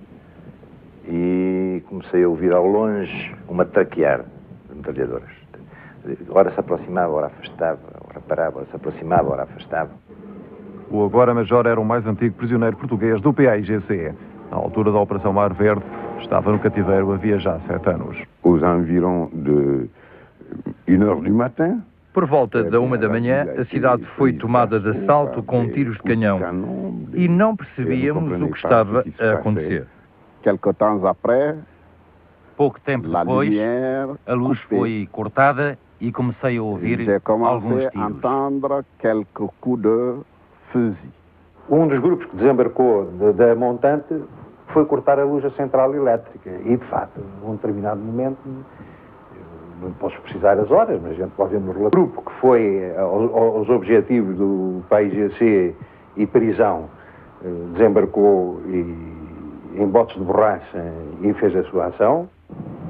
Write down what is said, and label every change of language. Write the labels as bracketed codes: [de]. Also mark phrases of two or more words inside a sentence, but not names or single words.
[pt] E comecei a ouvir ao longe uma traquear de metralhadoras. Ora se aproximava, ora afastava, ora parava, ora se aproximava, ora afastava. O agora Major era o mais antigo prisioneiro português do PAIGC. Na altura da Operação Mar Verde, estava no cativeiro havia já 7 anos. [fr] Aux environs de 1h du matin. [pt] Por volta da 1 da manhã, a cidade foi tomada de assalto com tiros de canhão e não percebíamos o que estava a acontecer. [fr] Quelque temps après, [pt] Pouco tempo depois, a luz foi cortada e comecei a ouvir alguns [fr] j'ai [pt] tiros. [fr] entendre quelques coups de fusil. [pt] Um dos grupos que desembarcou da montante foi cortar a luz da central elétrica e, de facto, num determinado momento, não posso precisar as horas, mas a gente pode ver no relatório. O grupo que foi aos objetivos do PAIGC e prisão desembarcou em botes de borracha e fez a sua ação.